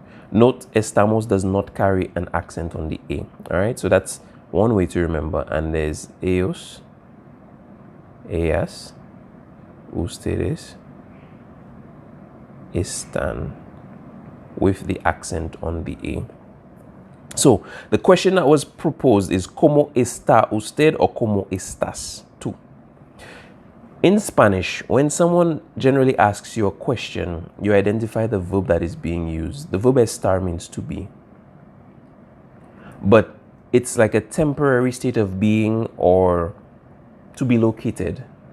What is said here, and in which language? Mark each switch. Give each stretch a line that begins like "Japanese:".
English: Note, estamos does not carry an accent on the A, alright, so that's one way to remember, and there's
Spanish: ellos, ellas, ustedes, están,
English: with the accent on the A. So the question that was proposed is
Spanish: ¿Cómo está usted
English: or
Spanish: ¿Cómo estás tú?
English: In Spanish, when someone generally asks you a question, you identify the verb that is being used. The verb estar means to be. But it's like a temporary state of being or to be located.